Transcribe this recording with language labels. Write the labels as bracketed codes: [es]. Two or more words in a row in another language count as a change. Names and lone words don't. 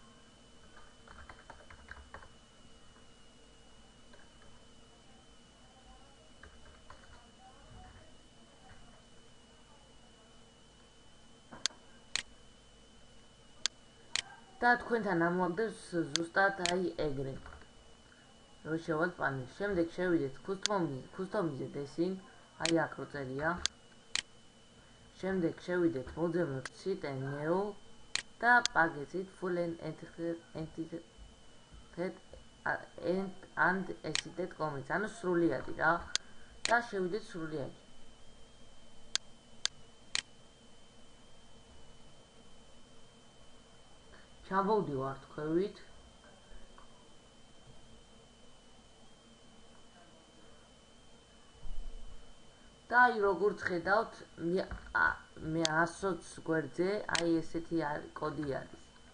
[ka] და თქვენთან ამოაგდებს ზუსტად აი ეგრე. რო შევალთ პანელში. შემდეგ შევიდეთ [en] customize design, [ka] აი აქ რო წერია. შემდეგ შევიდეთ მოძებნოთ [en] site neo [ka] და [en] package full and asset.com, [ka] ანუ სრულიადი რა. და შევიდეთ სრულიადში. ჩამოვდივართ ქვევით. და აი როგორც ხედავთ, მე 120 გვერდზე აი ესეთი კოდი არის.